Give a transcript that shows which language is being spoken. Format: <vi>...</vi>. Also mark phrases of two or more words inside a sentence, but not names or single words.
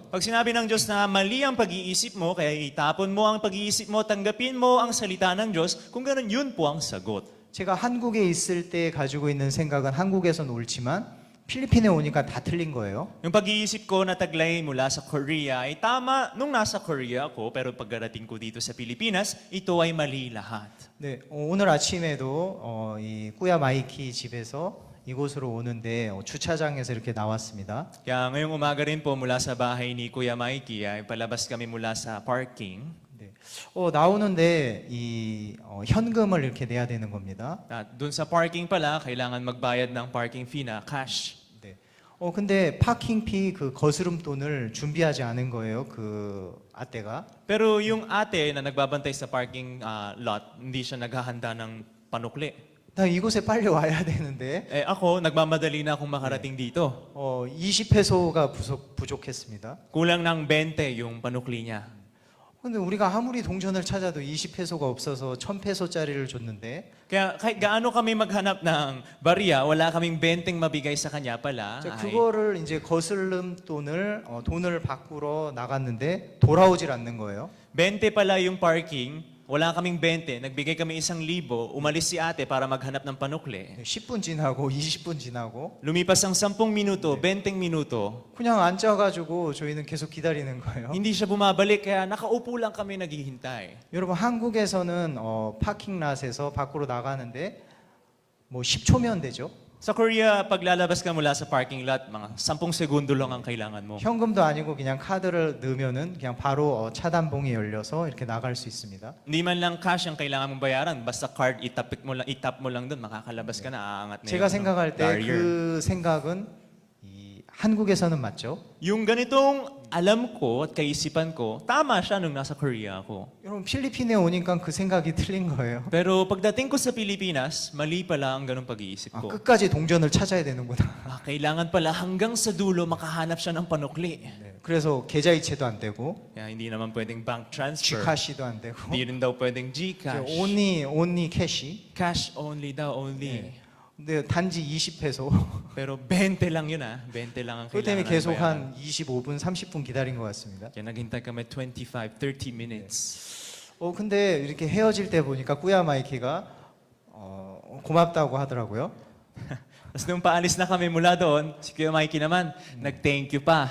<tl>Pag sinabi ng Diyos na mali ang pag-iisip mo, kaya itapon mo ang pag-iisip mo, tanggapin mo ang salita ng Diyos, kung ganun yun po ang sagot.</tl> <ko>제가 한국에 있을 때 가지고 있는 생각은 한국에선 옳지만 필리핀에 오니까 다 틀린 거예요.</ko> <tl>Yung pag-iisip ko na taglay mula sa Korea ay tama nung nasa Korea ako, pero pagkarating ko dito sa Pilipinas, ito ay mali lahat.</tl> <ko>네, 오늘 아침에도 이 꾸야 마이키 집에서 이곳으로 오는데 주차장에서 이렇게 나왔습니다.</ko> <tl>Kaya ngayong umaga rin po mula sa bahay ni Kuya Mikey ay palabas kami mula sa parking.</tl> <ko>네, 나오는데 이 현금을 이렇게 내야 되는 겁니다.</ko> <tl>At dun sa parking pala, kailangan magbayad ng</tl> <en>parking fee</en> <tl>na cash.</tl> <ko>네, 근데 파킹피 그 거스름 돈을 준비하지 않은 거예요. 그 아떼가.</ko> <tl>Pero yung ate na nagbabantay sa</tl> <en>parking lot,</en> <tl>hindi siya naghahanda ng panukli.</tl> <ko>나 이곳에 빨리 와야 되는데</ko> <tl>Eh ako, nagmamadali na akong makarating dito.</tl> <ko>20페소가 부족했습니다.</ko> <tl>Kulang ng 20 yung panukli niya.</tl> <ko>근데 우리가 아무리 동전을 찾아도 20페소가 없어서 1000페소짜리를 줬는데</ko> <tl>Kaya kahit gaano kami maghanap ng barya, wala kaming 20 mabigay sa kanya pala.</tl> <ko>자, ay- 그거를 이제 거슬름 돈을 바꾸러 나갔는데 돌아오질 않는 거예요.</ko> <tl>20 pala yung parking, wala kaming 20, nagbigay kami 1,000, umalis si ate para maghanap ng panukli.</tl> <ko>10분 지나고 20분 지나고</ko> <tl>Lumipas ang 10 minuto, 20 minuto,</tl> <ko>그냥 앉아가지고 저희는 계속 기다리는 거예요.</ko> <tl>hindi siya bumabalik kaya nakaupo lang kami naghihintay.</tl> <ko>여러분 한국에서는 파킹랏에서 밖으로 나가는데 뭐 10초면 되죠.</ko> <tl>Sa Korea, pag lalabas ka mula sa</tl> <en>parking lot,</en> <tl>mga 10 segundo lang ang kailangan mo.</tl> <ko>현금도 아니고 그냥 카드를 넣으면은 그냥 바로 차단봉이 열려서 이렇게 나갈 수 있습니다.</ko> <tl>Hindi man lang cash ang kailangan mong bayaran, basta card itap mo lang doon, makakalabas ka na, aangat na</tl> <ko>제가</ko> <tl>yung,</tl> <ko>생각할 때</ko> <tl>barrier.</tl> <ko>그 생각은 이 한국에서는 맞죠.</ko> <tl>Yung ganitong alam ko at kaisipan ko, tama siya nung nasa Korea ako.</tl> <ko>여러분 필리핀에 오니까 그 생각이 틀린 거예요.</ko> <tl>Pero pagdating ko sa Pilipinas, mali pala ang ganong pag-iisip ko.</tl> <ko>끝까지 동전을 찾아야 되는구나.</ko> <tl>Kailangan pala hanggang sa dulo makahanap siya ng panukli.</tl> <ko>네, 그래서 계좌이체도 안 되고</ko> <tl>Kaya hindi naman pwedeng</tl> <en>bank transfer.</en> <ko>Gcash도 안 되고</ko> <tl>Hindi rin daw pwedeng Gcash.</tl> <en>only 캐시. Cash only daw, only.</en> <ko>근데 단지 20페소.</ko> <tl>Pero 20 lang yun 20 lang ang</tl> <ko>그 때문에</ko> <tl>kailangan</tl> <ko>계속</ko> <tl>bayaran.</tl> <ko>한 25분, 30분 기다린 것 같습니다.</ko> <tl>Kaya naghintay kami 25, 30 minutes.</tl> <ko>근데 이렇게 헤어질 때 보니까 꾸야 마이키가 고맙다고 하더라고요.</ko> <tl>Tapos nung paalis na kami mula doon, si Kuya Mikey naman, nag-</tl> <en>thank you</en> <tl>pa.</tl>